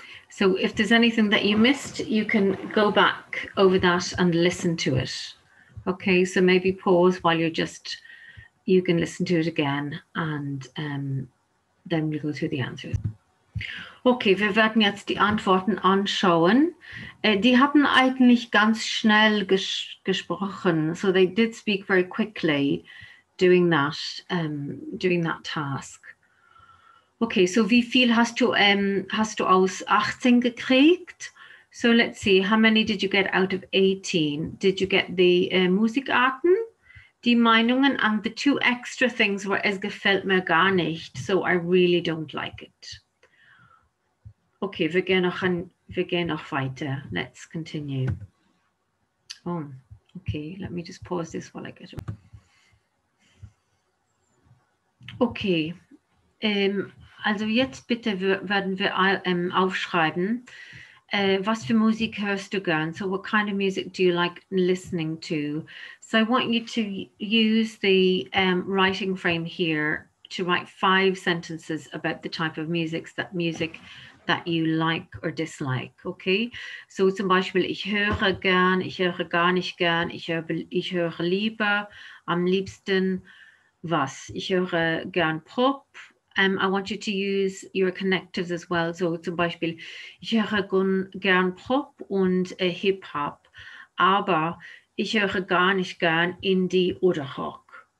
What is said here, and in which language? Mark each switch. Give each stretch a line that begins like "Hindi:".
English: So if there's anything that you missed, you can go back over that and listen to it. Okay, so maybe pause while you can listen to it again and then we'll go through the answers.
German: Okay, wir werden jetzt die Antworten anschauen. Die haben eigentlich ganz schnell gesprochen,
English: so they did speak very quickly doing that task.
German: Okay, so wie viel hast du aus 18 gekriegt?
English: So let's see, how many did you get out of 18? Did you get the Musikarten, die Meinungen, and the 2 extra things were
German: es gefällt mir gar nicht,
English: so I really don't like it.
German: Okay, wir gehen noch weiter.
English: Let's continue. Oh, okay, let me just pause this while I get it.
German: Okay, also jetzt bitte werden wir aufschreiben, was für Musik hörst du gern?
English: So what kind of music do you like listening to? So I want you to use the writing frame here to write 5 sentences about the type of music that you like or dislike, okay?
German: So zum Beispiel, ich höre gern, ich höre gar nicht gern, ich höre lieber, am liebsten was? Ich höre gern Pop.
English: I want you to use your connectives as well.
German: So zum Beispiel, ich höre gern Pop und Hip-Hop, aber ich höre gar nicht gern Indie oder Rock.